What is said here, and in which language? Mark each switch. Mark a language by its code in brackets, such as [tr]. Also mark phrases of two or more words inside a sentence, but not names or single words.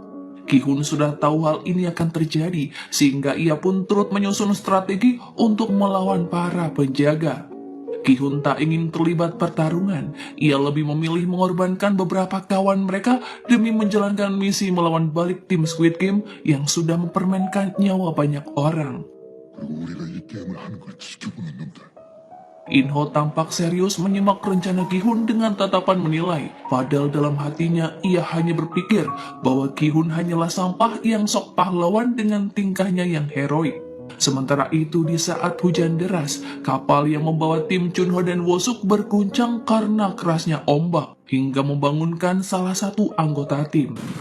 [id] Ki-hun sudah tahu hal ini akan terjadi, sehingga ia pun turut menyusun strategi untuk melawan para penjaga. Ki-hun tak ingin terlibat pertarungan, ia lebih memilih mengorbankan beberapa kawan mereka demi menjalankan misi melawan balik tim Squid Game yang sudah mempermainkan nyawa banyak orang. [ko] 그리고 우리가 이 게임을 하는 걸 지켜보는 놈들. [id] Inho tampak serius menyimak rencana Ki-hun dengan tatapan menilai, padahal dalam hatinya ia hanya berpikir bahwa Ki-hun hanyalah sampah yang sok pahlawan dengan tingkahnya yang heroik. Sementara itu di saat hujan deras, kapal yang membawa tim Chunho dan Wosuk berguncang karena kerasnya ombak, hingga membangunkan salah satu anggota tim.